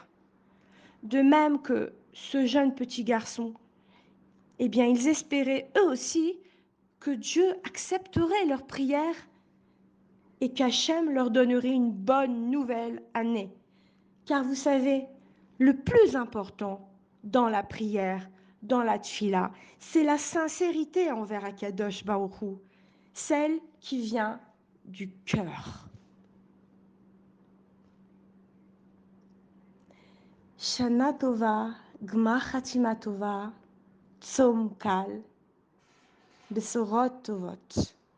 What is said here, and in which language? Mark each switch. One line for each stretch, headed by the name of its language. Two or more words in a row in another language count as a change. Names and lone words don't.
French: De même que ce jeune petit garçon, eh bien, ils espéraient eux aussi que Dieu accepterait leurs prières et qu'Hachem leur donnerait une bonne nouvelle année. Car vous savez, le plus important dans la prière, dans la tfila, c'est la sincérité envers
Hebrew: הקדוש ברוך הוא,
French: celle qui vient du cœur.
Hebrew: שנה טובה, גמר חתימה טובה, צום קל, בשורות טובות.